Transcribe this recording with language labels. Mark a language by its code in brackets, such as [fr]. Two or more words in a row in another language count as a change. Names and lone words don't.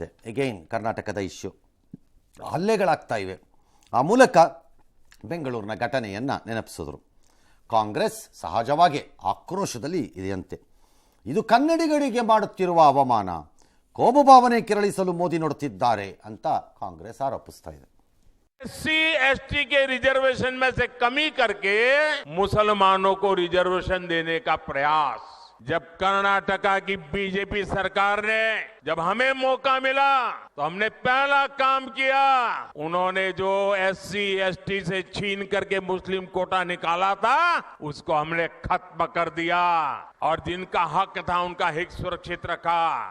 [kn] ಎಗೈನ್ ಕರ್ನಾಟಕದ ಇಶ್ಯೂ, ಹಲ್ಲೆಗಳಾಗ್ತಾ ಇವೆ. ಆ ಮೂಲಕ ಬೆಂಗಳೂರಿನ ಘಟನೆಯನ್ನು ನೆನಪಿಸಿದ್ರು. ಕಾಂಗ್ರೆಸ್ ಸಹಜವಾಗಿ ಆಕ್ರೋಶದಲ್ಲಿ ಇದೆಯಂತೆ. ಇದು ಕನ್ನಡಿಗರಿಗೆ ಮಾಡುತ್ತಿರುವ ಅವಮಾನ, ಕೋಮು ಭಾವನೆ ಕೆರಳಿಸಲು ಮೋದಿ ನೋಡುತ್ತಿದ್ದಾರೆ ಅಂತ ಕಾಂಗ್ರೆಸ್ ಆರೋಪಿಸ್ತಾ ಇದೆ. [hi] SC ST के रिजर्वेशन में से कमी करके मुसलमानों को रिजर्वेशन देने का प्रयास, जब कर्नाटका की बीजेपी सरकार ने जब हमें मौका मिला तो हमने पहला काम किया, उन्होंने जो SC ST से छीन करके मुस्लिम कोटा निकाला था उसको हमने खत्म कर दिया और जिनका हक था उनका हित सुरक्षित रखा.